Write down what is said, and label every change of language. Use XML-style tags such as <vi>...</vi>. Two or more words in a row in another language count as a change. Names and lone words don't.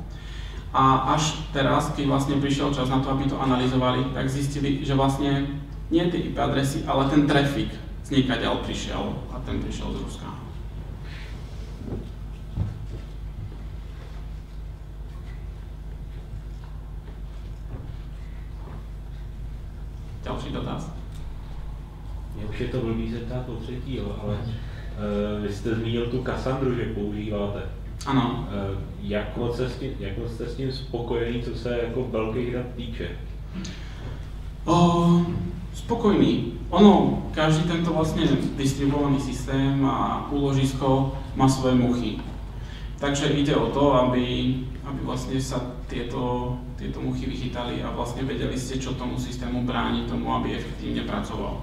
<sk>A až teraz, keď vlastne prišiel čas na to, aby to analyzovali, tak zistili, že vlastne nie tie IP adresy, ale ten trafik z niekaďaľ prišiel a ten prišiel z Ruska. Ďalší dotaz?</sk> <cs>Už je to blbý se ptát po třetí, ale vy jste zmínil tu Cassandru, že používáte. Ano. Jak moc jste s tím spokojený, co se jako velkých dat týče?</cs> <sk>Spokojný. Ono, každý tento vlastne distribuovaný systém a úložisko má svoje muchy. Takže ide o to, aby vlastne sa tieto muchy vychytali a vlastne vedeli ste, čo tomu systému bráni tomu, aby efektívne pracoval.</sk>